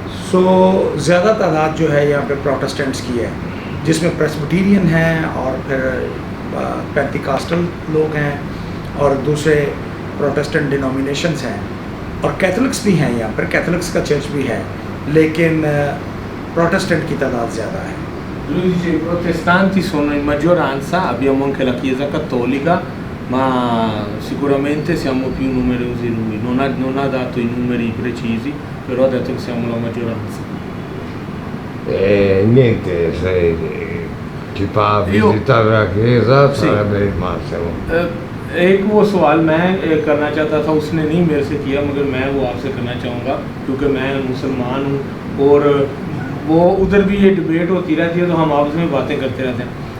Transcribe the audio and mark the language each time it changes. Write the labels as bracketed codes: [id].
[hi] सो ज़्यादा तादाद जो है यहाँ पे प्रोटेस्टेंट्स की है, जिसमें प्रेस्बिटेरियन हैं और फिर पेंटिकास्टल लोग हैं और दूसरे प्रोटेस्टेंट डिनोमिनेशंस हैं, और कैथोलिक्स भी हैं यहाँ पर, कैथोलिक्स का चर्च भी है, लेकिन प्रोटेस्टेंट की तादाद ज़्यादा है। [it] Lui dice i protestanti sono in maggioranza, abbiamo anche la Chiesa cattolica, ma sicuramente siamo più numerosi lui. Non ha dato i numeri precisi, però ha detto che siamo la maggioranza. E niente, se ci fa visitare la chiesa sarebbe il massimo. [hi] एक वो सवाल मैं करना चाहता था, उसने नहीं मेरे से किया, मगर मैं वो आपसे करना चाहूँगा क्योंकि मैं मुसलमान हूँ और वो उधर भी ये डिबेट होती रहती है, तो हम आपस में बातें करते रहते हैं।